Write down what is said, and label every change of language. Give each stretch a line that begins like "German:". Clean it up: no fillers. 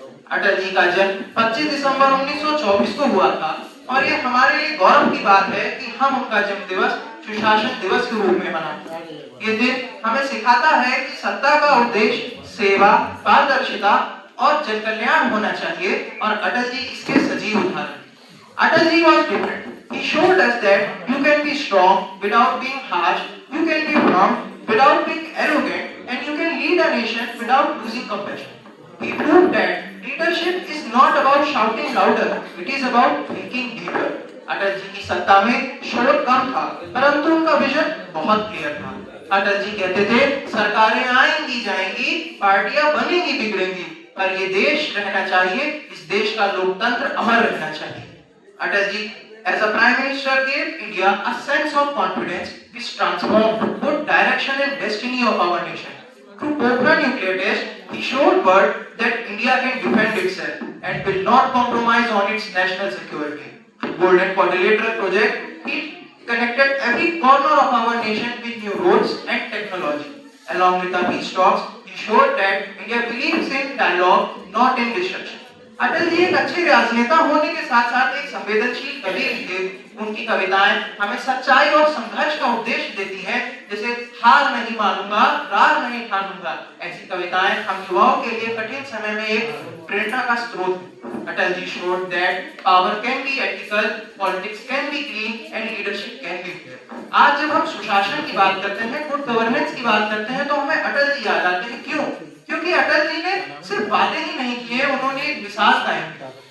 Hindi: अटल जी का जन्म 25 दिसंबर 1924 को हुआ था और ये हमारे लिए गौरव की बात है कि हम उनका जन्म दिवस सुशासन दिवस के रूप में मनाते हैं। ये दिन हमें सिखाता है कि सत्ता का उद्देश्य सेवा, पारदर्शिता और जन कल्याण होना चाहिए और अटल जी इसके सजीव उदाहरण।
English: Atal ji was different. He showed us that you can be strong without being harsh, you can be firm without being arrogant, and you can lead a nation without losing compassion. He proved that leadership is not about shouting louder, it is about thinking deeper.
Hindi: Atal ji की सत्ता में शोर कम था, परंतु उनका vision बहुत clear था। अटल जी कहते थे, सरकारें आएंगी जाएंगी, पार्टियां बनेंगी बिगड़ेंगी, पर ये देश रहना चाहिए, इस देश का लोकतंत्र अमर रहना चाहिए।
English: Atal ji as a prime minister gave India a sense of confidence which transformed both direction and destiny of our nation. Through Pokhran nuclear test, he showed world that India can defend itself and will not compromise on its national security. Through Golden Quadrilateral project, he connected every corner of our nation with new roads and technology. Along with the peace talks, he showed that India believes in dialogue, not in destruction.
Hindi: Atal ji एक अच्छे राजनेता होने के साथ साथ एक संवेदनशील कवि भी थे। उनकी कविताएं हमें सच्चाई और संघर्ष का उपदेश देती हैं, जैसे हार नहीं मानूंगा, रार नहीं ठानूंगा। ऐसी कविताएं हम युवाओं के लिए कठिन समय में एक प्रेरणा का स्रोत है।
English: Atal ji showed that power can be ethical, politics can be clean and leadership can be fair.
Hindi: आज जब हम सुशासन की बात करते हैं, गुड गवर्नेंस की बात करते हैं, तो हमें अटल जी याद आते हैं। क्यों? क्योंकि अटल जी ने सिर्फ बातें ही नहीं किए, उन्होंने एक मिसाल कायम किया।